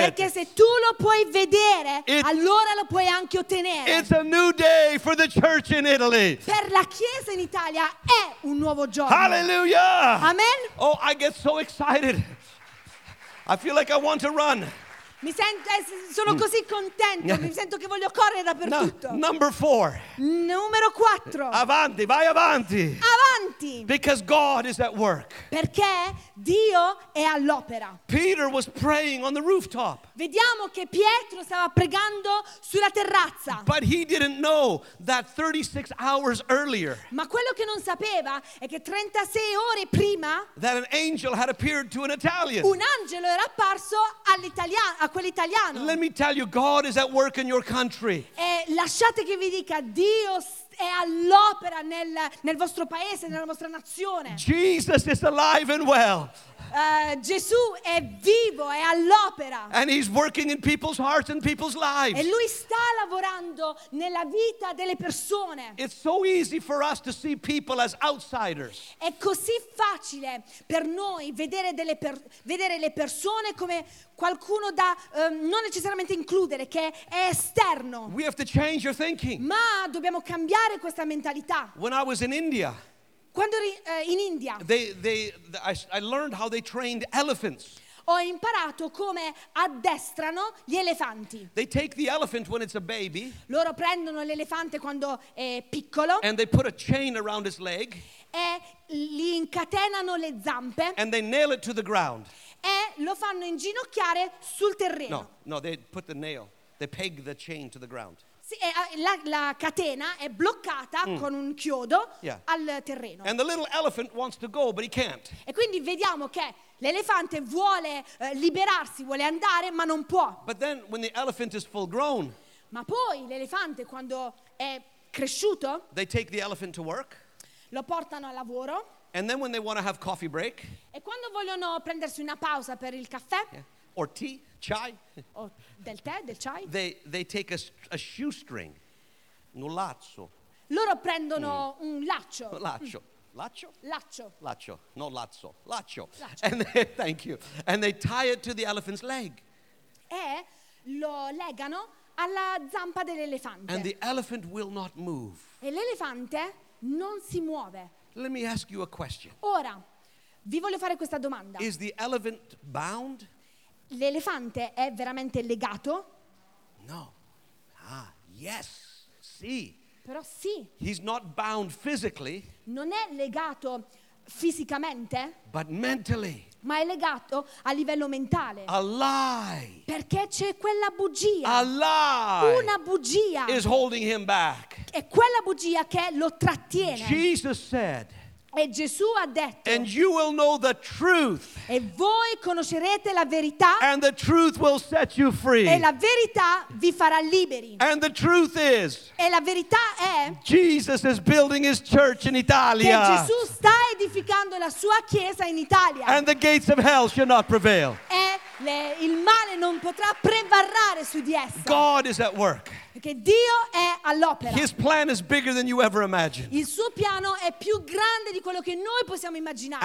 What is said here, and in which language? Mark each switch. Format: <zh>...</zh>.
<it>Perché se tu lo puoi vedere, allora lo puoi anche ottenere.</it> <en>It's a new day for the church in Italy.</en> <it>Per la chiesa in Italia è un nuovo giorno. Hallelujah. Amen.</it> <en>Oh, I get so excited. I feel like I want to run.</en> <it>Mi sento, sono così contento, mi sento che voglio correre dappertutto.</it> <en>Number four.</en> <it>Numero 4. Avanti, vai avanti. Avanti.</it> <en>Because God is at work.</en> <it>Perché Dio è all'opera.</it> <en>Peter was praying on the rooftop.</en> <it>Vediamo che Pietro stava pregando sulla terrazza.</it> <en>But he didn't know that 36 hours earlier.</en> <it>Ma quello che non sapeva è che 36 ore prima</it> <en>that an angel had appeared to an Italian.</en> <it>Un angelo era apparso all'italiano. A quell'italiano.</it> <en>Let me tell you, God is at work in your country.</en> <it>E lasciate che vi dica, Dio è all'opera nel vostro paese, nella vostra nazione.</it> <en>Jesus is alive and well.</en> <it>Gesù è vivo, è all'opera.</it> <en>And he's working in people's hearts and people's lives.</en> <it>E lui sta lavorando nella vita delle persone.</it> <en>It's so easy for us to see people as outsiders.</en> <it>È così facile per noi vedere le persone come qualcuno da non necessariamente includere, che è esterno.</it> <en>We have to change your thinking.</en> <it>Ma dobbiamo cambiare questa mentalità.</it> <en>When I was in India.</en> <it>Quando in India.</it> <en>I learned how they trained elephants.</en> <it>Ho imparato come addestrano gli elefanti.</it> <en>They take the elephant when it's a baby.</en> <it>Loro prendono l'elefante quando è piccolo.</it> <en>And they put a chain around his leg.</en> <it>E gli incatenano le zampe.</it> <en>And they nail it to the ground.</en> <it>E lo fanno inginocchiare sul terreno.</it> <en>No, they put the nail. They peg the chain to the ground.</en> <it>Sì, la catena è bloccata con un chiodo al terreno.</it> <en>And the little elephant wants to go, but he can't.</en> <it>E quindi vediamo che l'elefante vuole liberarsi, vuole andare, ma non può.</it> <en>But then, when the elephant is full grown,</en> <it>ma poi l'elefante, quando è cresciuto,</it> <en>they take the elephant to work,</en> <it>lo portano al lavoro.</it> <en>And then when they want to have coffee break,</en> <it>e quando vogliono prendersi una pausa per il caffè,</it> <en>or tea, chai,</en> <it>o del tè, del chai,</it> <en>they take a shoestring, un lazzo.</en> <it>Loro prendono un laccio. Laccio. Laccio? Laccio. Laccio. No, lazzo. Laccio. Laccio.</it> <en>And they, thank you. And they tie it to the elephant's leg.</en> <it>E lo legano alla zampa dell'elefante.</it> <en>And the elephant will not move.</en> <it>E l'elefante non si muove.</it> <en>Let me ask you a question.</en> <it>Ora, vi voglio fare questa domanda.</it> <en>Is the elephant bound?</en> <it>L'elefante è veramente legato?</it> <en>No. Ah, yes. Sì.</en> <it>Però sì.</it> <en>He's not bound physically.</en> <it>Non è legato fisicamente.</it> <en>But mentally.</en> <it>Ma è legato a livello mentale.</it> <en>A lie.</en> <it>Perché c'è quella bugia.</it> <en>A lie.</en> <it>Una bugia.</it> <en>Is holding him back.</en> <it>È quella bugia che lo trattiene.</it> <en>Jesus said.</en> <it>E Gesù ha detto,</it> <en>and you will know the truth.</en> <it>E voi conoscerete la verità.</it> <en>And the truth will set you free.</en> <it>E la verità vi farà liberi.</it> <en>And the truth is,</en> <it>e la verità è,</it> <en>Jesus is building his church in Italia.</en> <it>Che Gesù sta edificando la sua chiesa in Italia.</it> <en>And the gates of hell shall not prevail.</en> <it>E il male non potrà prevarrare su di essa.</it> <en>God is at work.</en> <it>Che Dio è all'opera.</it> <en>His plan is bigger than you ever imagined.</en> <it>Il suo piano è più grande di quello che noi possiamo immaginare.</it>